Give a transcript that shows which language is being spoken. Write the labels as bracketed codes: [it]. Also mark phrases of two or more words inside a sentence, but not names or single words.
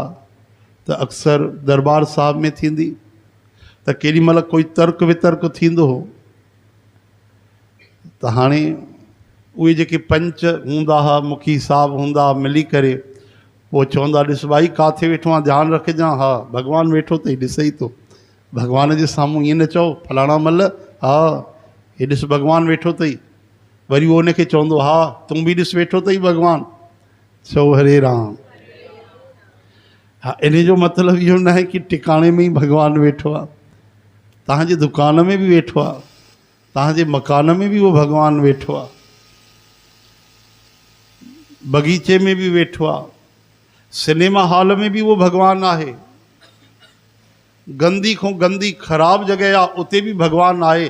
[sd] त अक्सर दरबार साहिब में थींदी त केॾी महिल कोई तर्क वितर्क थींदो हो त हाणे उहे जेके पंच हूंदा हुआ, मुखी साहब हूंदा हुआ, मिली करे पोइ चवंदा, ॾिस भाई किथे वेठो आहे, ध्यानु रखजांइ, हा भॻवानु वेठो अथई, ॾिसई थो। भॻवान जे साम्हूं ईअं न चओ फलाणा मल, हा हे ॾिस भॻवानु वेठो अथई। वरी उहो उनखे चवंदो, हा तूं बि ॾिस वेठो अथई भॻवानु। चओ हरे राम। हा, इन जो मतिलबु इहो न आहे कि टिकाणे में ई भॻवानु वेठो आहे, तव्हांजे दुकान में बि वेठो आहे, तव्हांजे मकान में बि उहो भॻवानु वेठो आहे, बगीचे में बि वेठो आहे, सिनेमा हॉल में बि उहो भॻवानु आहे, गंदी खां गंदी ख़राब जॻह आहे उते बि भॻवानु आहे।